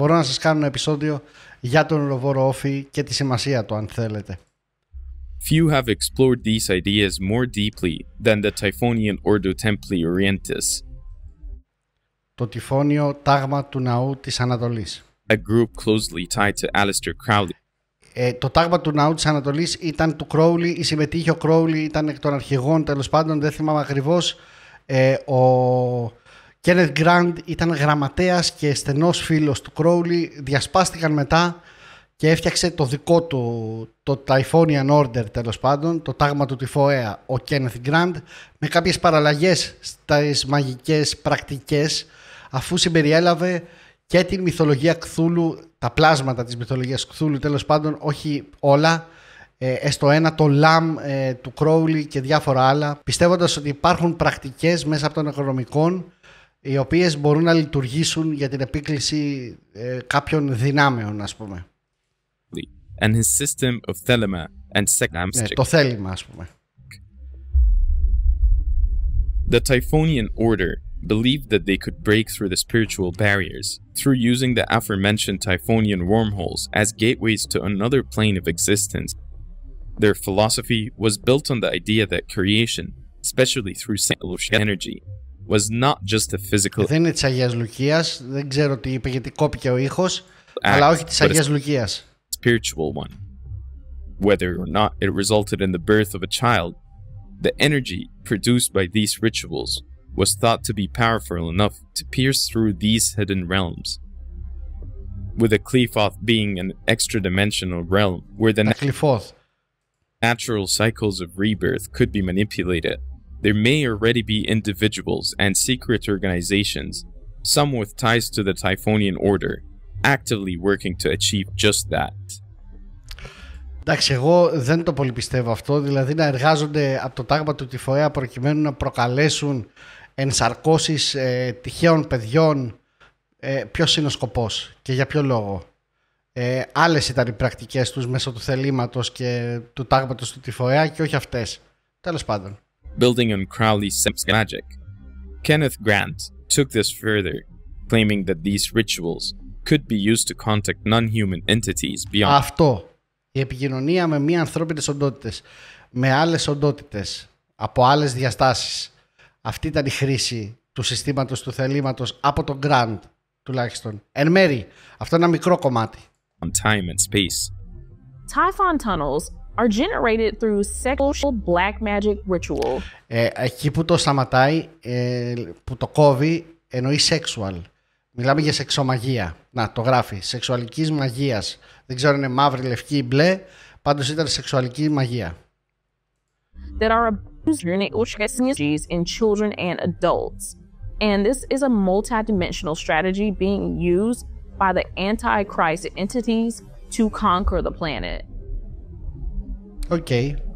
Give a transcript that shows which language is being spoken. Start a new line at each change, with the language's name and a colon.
Greek: Μπορώ να σας κάνω ένα επεισόδιο για τον ουροβόρο Όφη και τη σημασία του, αν θέλετε.
English: Few have explored these ideas more deeply than the Typhonian Ordo Templi Orientis,
Greek: Το τυφώνιο τάγμα του ναού της Ανατολής.
English: a group closely tied to Aleister Crowley.
Greek: Το τάγμα του ναού της Ανατολής ήταν του Crowley, ή συμμετείχε ο Crowley, ήταν εκ των αρχηγών, τέλος πάντων, δεν θυμάμαι ακριβώς. Ο Kenneth Grant ήταν γραμματέας και στενός φίλος του Crowley, διασπάστηκαν μετά και έφτιαξε το δικό του, το Typhonian Order, τέλος πάντων, το τάγμα του τυφοαία, ο Kenneth Grant, με κάποιες παραλλαγές στις μαγικές πρακτικές, αφού συμπεριέλαβε και τη μυθολογία Κθούλου, τα πλάσματα της μυθολογίας Κθούλου, τέλος πάντων, όχι όλα, έστω ένα, το Lamb του Crowley και διάφορα άλλα, πιστεύοντας ότι υπάρχουν πρακτικές μέσα από τον Νεκρονομικών, οι οποίες μπορούν να λειτουργήσουν για την επίκληση κάποιων δυνάμεων, ας πούμε.
English: And his system of thelema and second
Greek: Το θέλημα, ας πούμε.
English: The Typhonian order believed that they could break through the spiritual barriers through using the aforementioned Typhonian wormholes as gateways to another plane of existence. Their philosophy was built on the idea that creation, especially through energy, was not just a physical
Greek: Δεν είναι της Αγίας Λουκίας, δεν ξέρω τι είπε γιατί κόπηκε ο ήχος, αλλά όχι της Αγίας Λουκίας.
English: Spiritual one. Whether or not it resulted in the birth of a child, the energy produced by these rituals was thought to be powerful enough to pierce through these hidden realms. With a Qliphoth being an extra-dimensional realm where the natural cycles of rebirth could be manipulated, there may already be individuals and secret organizations, some with ties to the Typhonian order, actively working to achieve just that.
Greek: Εντάξει, εγώ δεν το πολύ πιστεύω αυτό, δηλαδή να εργάζονται από το τάγμα του τυφοαία προκειμένου να προκαλέσουν ενσαρκώσεις τυχαίων παιδιών. Ποιος είναι ο σκοπός και για ποιο λόγο? Άλλες ήταν οι πρακτικές τους μέσω του θελήματος και του τάγματος του τυφοαία και όχι αυτές. Τέλος πάντων.
English: Building on Crowley's magic, Kenneth Grant took this further, claiming that these rituals could be used to contact non-human entities beyond.
Greek: Αυτό. Η επικοινωνία με μη ανθρώπινες οντότητες, με άλλες οντότητες, από άλλες διαστάσεις. Αυτή ήταν η χρήση του συστήματος του θελήματος από τον Grant, τουλάχιστον. Εν μέρη, αυτό είναι ένα μικρό κομμάτι.
English: On time and space. Typhon tunnels are generated through sexual black magic ritual.
Greek: Εκεί που το σταματάει, που το κόβει, εννοεί sexual. Μιλάμε για σεξομαγία. Να, το γράφει. Σεξουαλικής μαγείας. Δεν ξέρω αν είναι μαύρη, λευκή ή μπλε. Πάντως ήταν σεξουαλική μαγεία.
English: That are abused in children and adults. And this is a multidimensional strategy being used by the anti-Christ entities to conquer the planet. Okay.